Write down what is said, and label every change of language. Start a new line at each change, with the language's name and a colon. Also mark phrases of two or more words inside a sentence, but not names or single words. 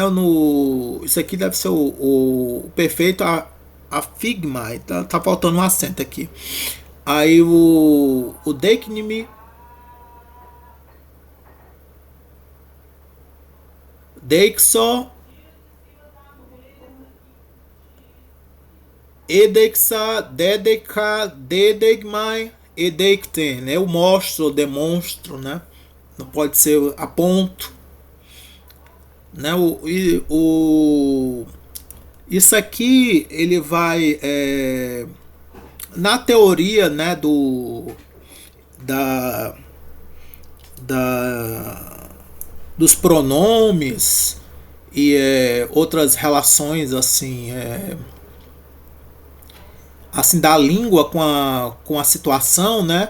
Portuguese: Isso aqui deve ser o perfeito afigmai, tá faltando um acento aqui. Aí o
Greek: δείκνυμι, δείξω, ἔδειξα, δέδειχα, δέδειγμαι, ἐδείχθην,
Portuguese: né? Eu mostro, eu demonstro, né? Não pode ser a ponto, né? Isso aqui ele vai na teoria, né? Da, da dos pronomes e outras relações assim da língua com a situação, né?